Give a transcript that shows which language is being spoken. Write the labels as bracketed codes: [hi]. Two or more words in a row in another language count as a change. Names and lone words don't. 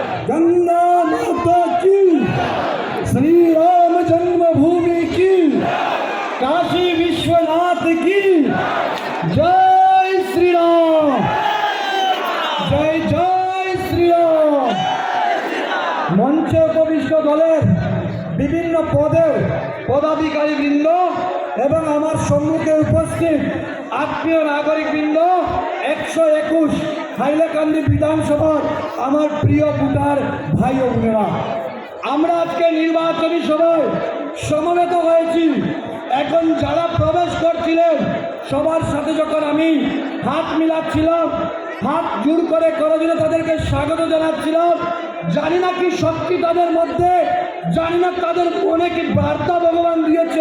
[hi] गंगा माता की, श्री राम जन्मभूमि की, काशी विश्वनाथ की जय श्री राम, जय जय श्री राम। [bn] মঞ্চে উপবিষ্ট দলের বিভিন্ন পদের পদাধিকারী বৃন্দ এবং আমার সম্মুখে উপস্থিত আত্মীয় নাগরিক বৃন্দ 121 হাইলাকান্দি বিধানসভার আমার প্রিয় ভোটার ভাই ও বোনেরা, আমরা আজকে নির্বাচনী সভায় সমবেত হয়েছি। এখন যারা প্রবেশ করছিলেন সবার সাথে যখন আমি হাত মিলাচ্ছিলাম, হাত জোড় করে করজোড়ে তাদেরকে স্বাগত জানাচ্ছিলাম, জানি না কি শক্তি তাদের মধ্যে, জানি না তাদের মনে কি বার্তা ভগবান দিয়েছে।